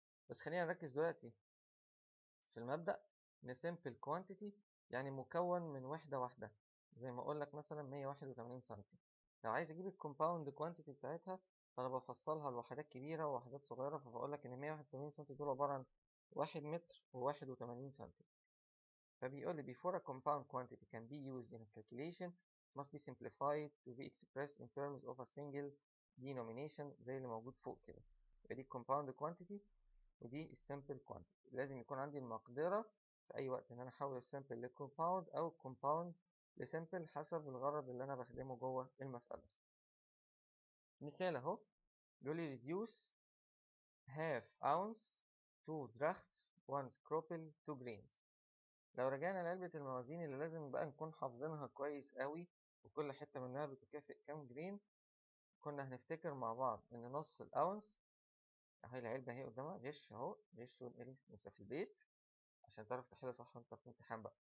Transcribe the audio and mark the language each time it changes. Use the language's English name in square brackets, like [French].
[Arabic] بس خلينا نركز دلوقتي في المبدأ ان [English] simple quantity [Arabic] يعني مكون من وحدة واحدة، زي ما اقول لك مثلا 181 سنتي. لو عايز اجيب الكومباوند كوانتيتي بتاعتها فانا بفصلها لوحدات كبيرة ووحدات صغيرة، فبقول لك ان 181 سنتي دول عبارة عن 1 متر و81 سنتي. فبيقول لي [English] before a compound quantity can be used in a calculation must be simplified to be expressed in terms of a single denomination [Arabic] زي اللي موجود فوق كده. يبقى دي [English] compound quantity [Arabic] ودي السامبل كوانتيتي. لازم يكون عندي المقدرة في أي وقت إن أنا أحول السامبل لكومباوند أو كومباوند لسامبل حسب الغرض اللي أنا بخدمه جوه المسألة. مثال أهو بيقول لي [English] reduce half ounce 2 drachms 1 scruple 2 grains. [Arabic] لو رجعنا لعلبة الموازين اللي لازم بقى نكون حافظينها كويس قوي وكل حتة منها بتكافئ كام جرين، كنا هنفتكر مع بعض إن نص الأونس أهي العلبة اهي قدامها غش أهو، غش ونقل وأنت في البيت عشان تعرف تحل صح وانت في الامتحان بقى.